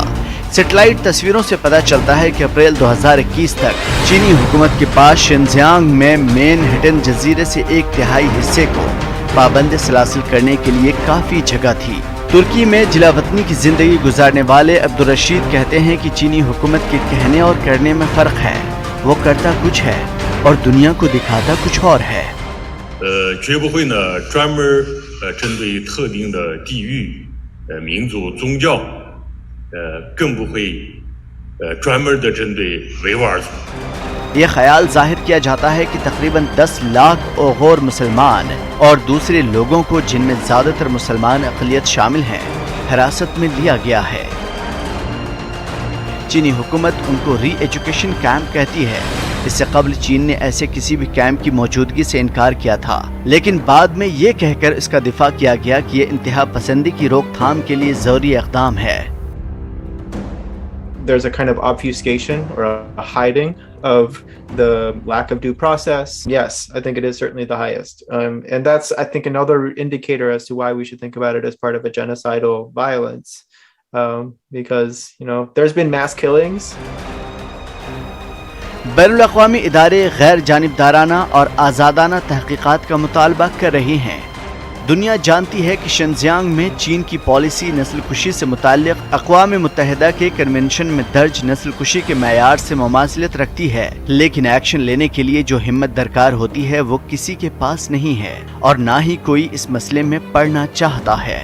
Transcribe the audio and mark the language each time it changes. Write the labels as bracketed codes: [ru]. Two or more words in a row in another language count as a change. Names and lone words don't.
[ur] سیٹلائٹ تصویروں سے پتہ چلتا ہے کہ اپریل 2021 تک چینی حکومت کے پاس شنزیانگ میں مین ہٹن جزیرے سے 1/3 حصے کو پابند سلاسل کرنے کے لیے کافی جگہ تھی. ترکی میں جلا وطنی کی زندگی گزارنے والے عبدالرشید کہتے ہیں کہ چینی حکومت کے کہنے اور کرنے میں فرق ہے. وہ کرتا کچھ ہے اور دنیا کو دکھاتا کچھ اور ہے. [zh] 绝不会呢专门针对特定的地域、民族、宗教，更不会专门的针对维吾尔族。 [ur] یہ خیال ظاہر کیا جاتا ہے کہ تقریباً 10 لاکھ اوغور مسلمان اور دوسرے لوگوں کو جن میں زیادہ تر مسلمان اقلیت شامل ہیں حراست میں لیا گیا ہے. چینی حکومت ان کو [en] re-education camp [ur] کہتی ہے. اس سے قبل چین نے ایسے کسی بھی کیمپ کی موجودگی سے انکار کیا تھا، لیکن بعد میں یہ کہہ کر اس کا دفاع کیا گیا کہ یہ انتہا پسندی کی روک تھام کے لیے ضروری اقدام ہے. [en] There's a kind of obfuscation or a hiding of the lack of due process. Yes, I think it is certainly the highest. And that's, I think, another indicator as to why we should think about it as part of a genocidal violence. Because, there's been mass killings. [ur] بین الاقوامی ادارے غیر جانبدارانہ اور آزادانہ تحقیقات کا مطالبہ کر رہی ہیں. دنیا جانتی ہے کہ شنزیانگ میں چین کی پالیسی نسل کشی سے متعلق اقوام متحدہ کے کنونشن میں درج نسل کشی کے معیار سے مماثلت رکھتی ہے، لیکن ایکشن لینے کے لیے جو ہمت درکار ہوتی ہے وہ کسی کے پاس نہیں ہے اور نہ ہی کوئی اس مسئلے میں پڑھنا چاہتا ہے.